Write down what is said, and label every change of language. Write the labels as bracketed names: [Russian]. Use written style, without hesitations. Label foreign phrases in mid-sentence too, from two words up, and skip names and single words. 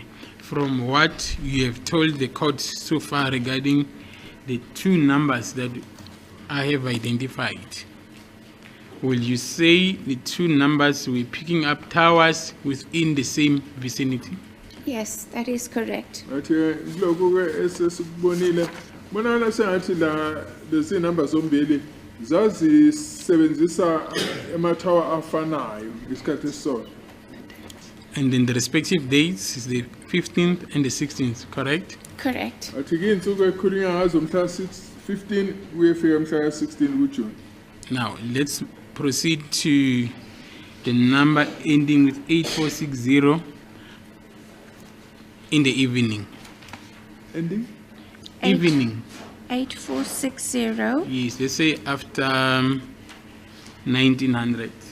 [English] From what you have told the court so far regarding the two numbers that I have identified, will you say the two numbers were picking up towers within the same vicinity? Yes, that is correct. [North Ndebele] athi lokho ke esesikubonile bonakala sengathi lezi numbers zombili zazisebenzisa emathawa afanayo isikhathi esisodwa. [English] And then the respective dates is the 15th and the 16th, correct? Correct. [North Ndebele] athi ke insuku ekhulunywa ngazo mhla 15 kuyefika mhla 16 kuJune. [English] Now, let's proceed to the number ending with 8460 in the evening. Ending? Evening. 8460. Yes, let's say after 1900.